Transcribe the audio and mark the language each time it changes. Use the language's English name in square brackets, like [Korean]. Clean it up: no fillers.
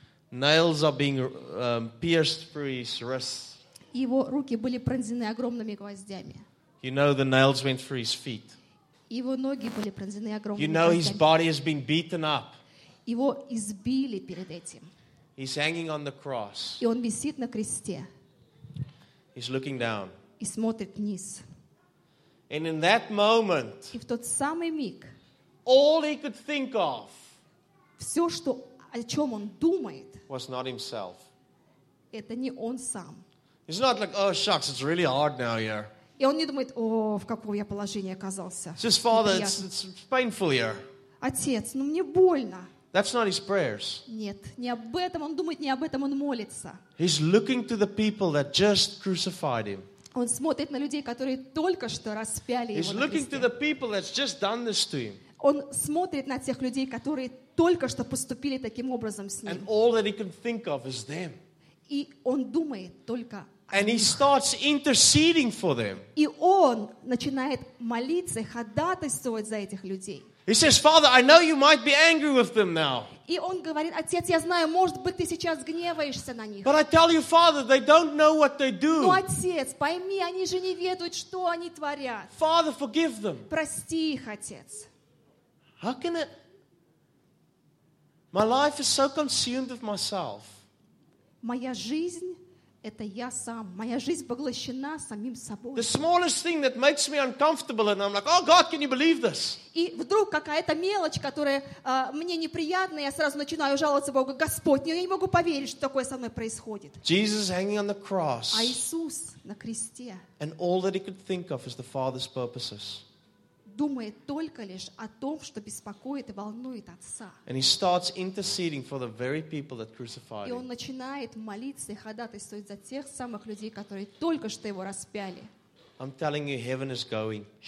[English] Nails are being pierced through his wrists. [Russian] Его руки были пронзены огромными гвоздями. [English] You know the nails went through his feet. [Russian] Его ноги были пронзены огромными гвоздями. [English] You know his body has been beaten up. [Russian] Его избили перед этим. [English] He's hanging on the cross. [Russian] И он висит на кресте. [English] He's looking down. [Russian] И смотрит вниз. [English] And in that moment, [Russian] и в тот самый миг, [English] all he could think of, [Russian] все, что, о чем он думает, [English] was not himself. [Russian] Это не он сам. [English] It's not like, oh shucks, it's really hard now here. [Russian] И он не думает, о, в каком я положении оказался. [English] Just Father, it's painful here. [Russian] Отец, ну мне больно. [English] That's not his prayers. [Russian] Нет, не об этом он думает, не об этом он молится. [English] He's looking to the people that just crucified him. [Russian] Он смотрит на людей, которые только что распяли [English] He's [Russian] его на кресте. [English] People, that's just done this to him. [Russian] Он смотрит на тех людей, которые только что поступили таким образом с ним. [English] And all that he can think of is them. [Russian] И он думает только [English] And he [Russian] них. [English] Starts interceding for them. [Russian] И он начинает молиться, ходатайствовать за этих людей. [English] He says, Father, I know you might be angry with them now. [Russian] И он говорит, Отец, я знаю, может быть, ты сейчас гневаешься на них. [English] But I tell you, Father, they don't know what they do. [Russian] Но, Отец, пойми, они же не ведают, что они творят. [English] Father, forgive them. [Russian] Прости их, Отец. [English] How can it? My life is so consumed with myself. [Russian] Моя жизнь — это я сам. Моя жизнь поглощена самим собой. [English] The smallest thing that makes me uncomfortable, and I'm like, oh God, can you believe this? [Russian] И вдруг какая-то мелочь, которая мне неприятна, я сразу начинаю жаловаться Богу, Господь, я не могу поверить, что такое со мной происходит. [English] Jesus hanging on the cross. [Russian] А Иисус на кресте. [English] And all that he could think of is the Father's purposes. [Russian] Думает только лишь о том, что беспокоит и волнует Отца. [English] And he starts interceding for the very people that crucified him. [Russian] И он начинает молиться и ходатайствовать за тех самых людей, которые только что его распяли. [English] I'm telling you, heaven is going.